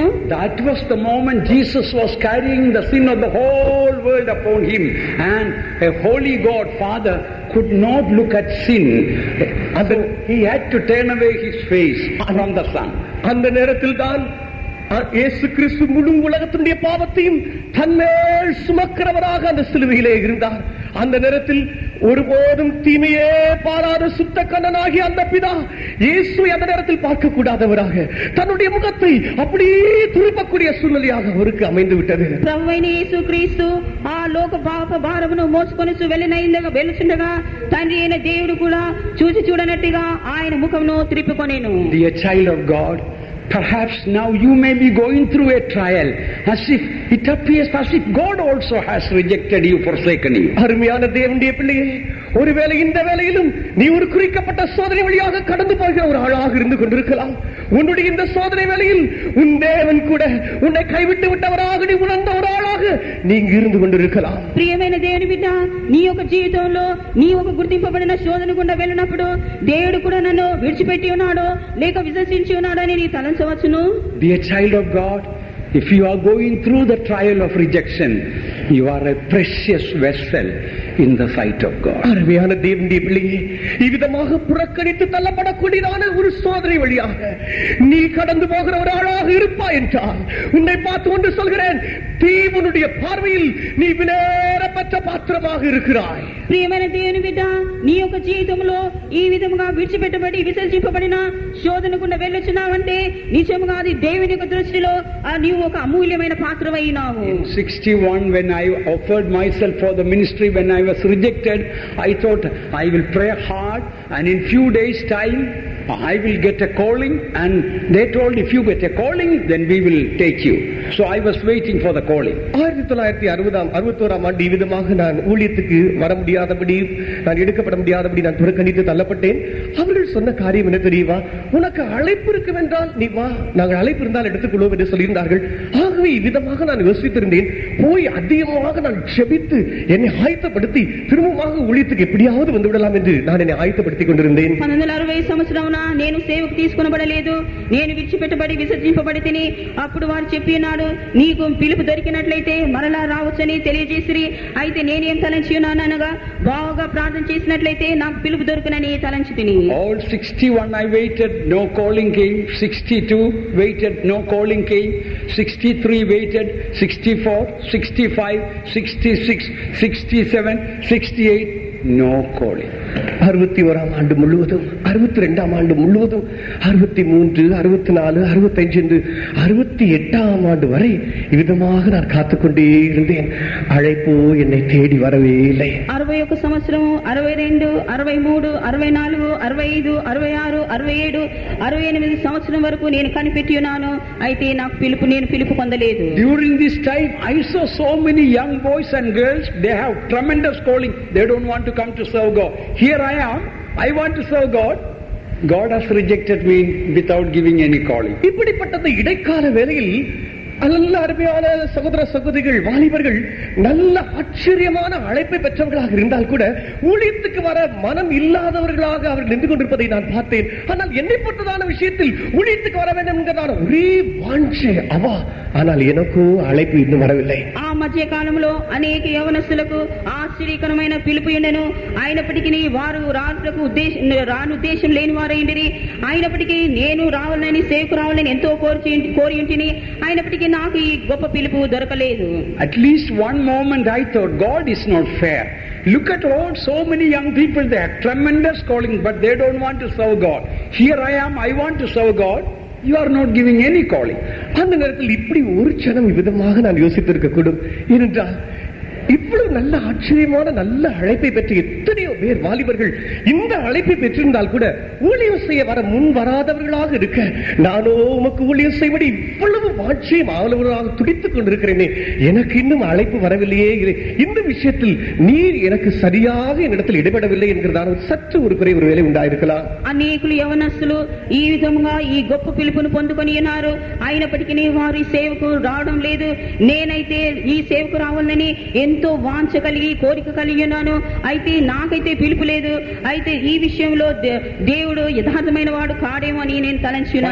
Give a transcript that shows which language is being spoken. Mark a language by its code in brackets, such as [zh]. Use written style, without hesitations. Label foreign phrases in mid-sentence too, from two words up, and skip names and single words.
[en] That was the moment Jesus was carrying the sin of the whole world upon him, and a holy God Father could not look at sin. So he had to turn away his face from the Son. [ta] அந்த நேரத்தில் தான் இயேசு கிறிஸ்து முழு உலகத்தினுடைய பாவத்தையும் தன்மேல் சுமக்கிறவராக அந்த சிலுவையிலே இருந்தார். அந்த நேரத்தில் ஒருபோதும் தீமையே பாராத சுத்த கண்ணனாகிய அந்த பிதா இயேசுவை அந்த நேரத்தில் பார்க்க கூடாதவராக தன்னுடைய முகத்தை அப்படியே திருப்பக்கூடிய சூழ்நிலையாக அவருக்கு அமைந்து விட்டது. [te] ప్రభువైన యేసుక్రీస్తు ఆ లోక పాప భారమును మోసుకొని వెలుచుండగా తండ్రి అయిన దేవుడు కూడా చూసి చూడనట్టుగా ఆయన ముఖమును త్రిప్పుకొనెను. [en] Dear child of God, perhaps now you may be going through a trial, as if it appears as if God also has rejected you, forsaken you. [ta] அருமையான தேவனுடைய பிள்ளையே, ஒருவேளை இந்த வேளையிலும் நீ ஒரு குறிக்கப்பட்ட சோதனை வழியாக கடந்து போகிற ஒரு ஆளாக இருந்து கொண்டிருக்கலாம். உன்னுடைய இந்த சோதனை வேளையில் உன் தேவன் கூட உன்னை கைவிட்டு விட்டவராக நீ உணர்ந்த ஒரு ஆளாக நீங்க இருந்து கொண்டிருக்கலாம். [te] ప్రియమైన దేవుని బిడ్డ, నీ యొక్క జీవితంలో నీ ఒక గుర్తింపబడిన శోధన గుండా వెళ్ళినప్పుడు దేవుడు కూడా నన్ను విడిచిపెట్టి ఉన్నాడో లేక విశ్వసించి ఉన్నాడో అని నీ తలంచవచ్చును. [en] Be a child of God. If you are going through the trial of rejection, you are a precious vessel in the sight of God. [ta] அருமையான தேவனுடைய பிள்ளையே, இவ்விதமாக புறக்கணித்து தள்ளப்படக்கூடியதான ஒரு சோதனை வழியாக நீ கடந்து போகிற ஒரு ஆளாக இருப்பாய் என்றால் உன்னை பார்த்து ஒன்று சொல்கிறேன், தேவனுடைய பார்வையில் நீ விலையேறப்பட்ட பாத்திரமாக இருக்கிறாய். [te] ప్రియమైన దేవుని బిడ్డ, నీ యొక్క జీవితంలో ఈ విధముగా విడిచిపెట్టబడి విసర్జింపబడిన శోధన గుండా వెళ్ళొచ్చున్నావంటే నిజముగా అది దేవుని యొక్క దృష్టిలో నీవు ఒక అమూల్యమైన పాత్రవైనావు. [en] In 61, when I offered myself for the ministry, when I was rejected, I thought I will pray hard and in few days time I will get a calling, and they told if you get a calling then we will take you. So I was waiting for the calling. [ta] 1961 ஆண்டு இவ்விதமாக நான் ஊழியத்துக்கு வர முடியாதபடி, நான் எடுக்கப்பட முடியாதபடி நான் புறக்கணித்து தள்ளப்பட்டேன். அவர்கள் சொன்ன காரியம் என்ன தெரியுமா? உனக்கு அழைப்பு இருக்கும் என்றால் நீ வா, நாங்கள் அழைப்பு இருந்தால் எடுத்துக்கொள்வோம் என்று சொல்லியிருந்தார்கள். ஆகவே இவ்விதமாக நான் யோசித்திருந்தேன். போய் அதிகமாக நான் ஜெபித்து என்னை ஆயத்தப்படுத்தி திரும்பமாக ஊழியத்துக்கு எப்படியாவது வந்து விடலாம் என்று நான் என்னை ஆயத்தப்படுத்திக் கொண்டிருந்தேன். [te] 1960 సంవత్సరమున నేను సేవకు తీసుకొనబడలేదు, నేను విడిచిపెట్టబడి విసర్జింపబడి తిని. అప్పుడు వారు చెప్పినాడు, నీకు పిలుపు దొరికినట్లయితే మరలా రావచ్చని తెలియజేసిరి. అయితే నేనేం తలంచి ఉన్నాను అనగా, బాగా ప్రార్థన చేసినట్లయితే నాకు పిలుపు దొరుకునని తలంచి తిని. [en] All 61 I waited, no calling came. 62 waited, no calling came. 63 waited, 64, 65, 66, 67, 68, no calling. [ta] 61ஆம் ஆண்டு முழுவதும், 62ஆம் ஆண்டு முழுவதும், 63, 64, 65 என்று 68ஆம் ஆண்டு வரை இவ்விதமாக நான் காத்துக்கொண்டே இருந்தேன். அழைப்போ என்னை தேடி வரவே இல்லை. [te] 61 సంవత్సరం, 62, 63, 64, 65, 66, 67, 68 సంవత్సరం వరకు నేను కనిపెట్టి ఉన్నాను. అయితే నాకు నేను పిలుపు పొందలేదు. [en] During this time I saw so many young boys and girls, they have tremendous calling. They don't want to come to serve God. Here I am, I want to serve God. God has rejected me without giving any calling. [ta] இப்படிப்பட்ட இடைக்கால வேளையில் நல்ல அருமையான சகோதர சகோதரிகள், வாலிபர்கள் நல்ல ஆச்சரியமான அழைப்பை பெற்றவர்களாக இருந்தால் கூட ஊழியத்துக்கு வர மனம் இல்லாதவர்களாக அவர்கள் நின்று கொண்டிருப்பதை நான் பார்த்தேன். ஆனால் என்னை பொறுத்ததான விஷயத்தில் ஊழியத்துக்கு வர வேண்டும் என்கிறதான ஒரே வாஞ்சை அவா, ஆனால் எனக்கோ அழைப்பு இன்னும் வரவில்லை. [te] ఆ మధ్య కాలంలో అనేక యవనస్తులకు ఆశ్చర్యకరమైన పిలుపు ఉండెను. అయినప్పటికీ వారు రాను ఉద్దేశం లేని వారైండిరి. అయినప్పటికీ నేను రావాలని, సేవకు రావాలని ఎంతో కోరి ఉంటిని. అయినప్పటికీ నాకు ఈ గొప్ప పిలుపు దొరకలేదు. [en] At least one moment I thought, God is not fair. Look at all, so many young people, they have tremendous calling, but they don't want to serve God. Here I am, I want to serve God. You are not giving any calling. [ta] அந்த நேரத்தில் இப்படி ஒரு க்ஷணம் விதமாக நான் யோசித்திருக்க கூடும். ஏனென்றால் இவ்வளவு நல்ல ஆச்சரியமான நல்ல அழைப்பை பெற்ற எத்தனையோ பேர் வாலிபர்கள் இந்த அழைப்பை பெற்றிருந்தால் கூட ஊழியம் செய்ய வர முன் வராதவர்களாக இருக்க, நானோ உமக்கு ஊழியம் செய்வடி இவ்வளவு வாட்சியம் ஆளுவராக துடித்துக் கொண்டிருக்கிறேனே, எனக்கு இன்னும் அழைப்பு வரவில்லையே, இந்த விஷயத்தில் நீர் எனக்கு சரியாக என்னிடத்தில் இடைபெடவில்லை என்கிறதான சற்று ஒரு குறை ஒருவேளை உண்டாயிருக்கலாம். [te] అనేకులు యవనస్తులు ఈ విధముగా ఈ గొప్ప పిలుపును పొందుకొని ఉన్నారు, అయినప్పటికీ వారి సేవకు రావడం లేదు. నేనైతే ఈ సేవకు రావాలని ఎంతో వాంఛ కలిగి కోరిక కలిగి ఉన్నాను, అయితే నాకైతే పిలుపు లేదు. అయితే ఈ విషయంలో దేవుడు యథార్థమైన వాడు కాడేమో అని నేను తలంచున్నాను.